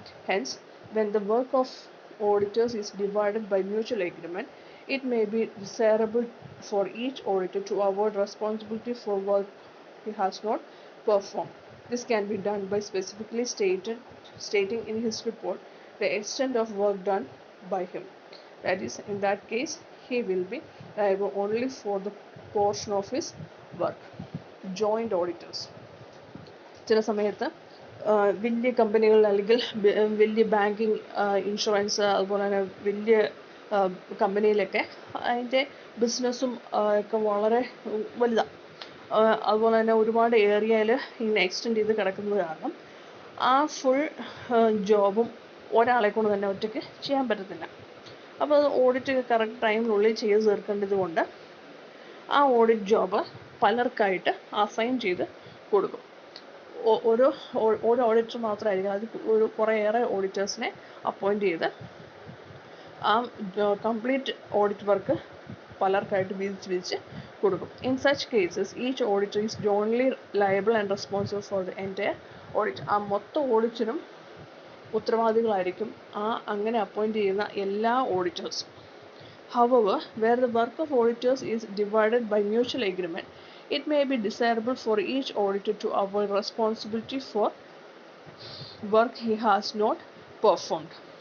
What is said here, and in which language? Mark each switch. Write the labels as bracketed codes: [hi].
[en] Hence, when the work of auditors is divided by mutual agreement, it may be desirable for each auditor to avoid responsibility for work he has not perform. This can be done by specifically stating in his report the extent of work done by him. That is, in that case, he will be liable only for the portion of his work. Joint auditors. [ml] ചില സമയത്ത് വലിയ കമ്പനികളിൽ അല്ലെങ്കിൽ വലിയ banking insurance അതുപോലെ തന്നെ വലിയ കമ്പനിയിലൊക്കെ അതിൻ്റെ ബിസിനസ്സും ഒക്കെ വളരെ വലുതാണ്. അതുപോലെ തന്നെ ഒരുപാട് ഏരിയയിൽ ഇങ്ങനെ എക്സ്റ്റെൻഡ് ചെയ്ത് കിടക്കുന്നത് കാരണം ആ ഫുൾ ജോബും ഒരാളെ കൊണ്ട് തന്നെ ഒറ്റയ്ക്ക് ചെയ്യാൻ പറ്റത്തില്ല. അപ്പോൾ അത് ഓഡിറ്റ് കറക്റ്റ് ടൈമിനുള്ളിൽ ചെയ്ത് തീർക്കേണ്ടത് കൊണ്ട് ആ ഓഡിറ്റ് ജോബ് പലർക്കായിട്ട് അസൈൻ ചെയ്ത് കൊടുക്കും. ഓരോ ഓഡിറ്റർ മാത്രമായിരിക്കും, അത് ഒരു കുറേയേറെ ഓഡിറ്റേഴ്സിനെ അപ്പോയിൻറ്റ് ചെയ്ത് ആ കംപ്ലീറ്റ് ഓഡിറ്റ് വർക്ക് പലർക്കായിട്ട് വീതിച്ച് കൊടുക്കും. [en] In such cases each auditor is jointly liable and responsible for the entire audit. [ml] ആ മൊത്തം ഓഡിറ്റിനും ഉത്തരവാദികളായിരിക്കും ആ അങ്ങനെ അപ്പോയിൻറ്റ് ചെയ്യുന്ന എല്ലാ ഓഡിറ്റേഴ്സും. [en] However, where the work of auditors is divided by mutual agreement, it may be desirable for each auditor to avoid responsibility for work he has not performed.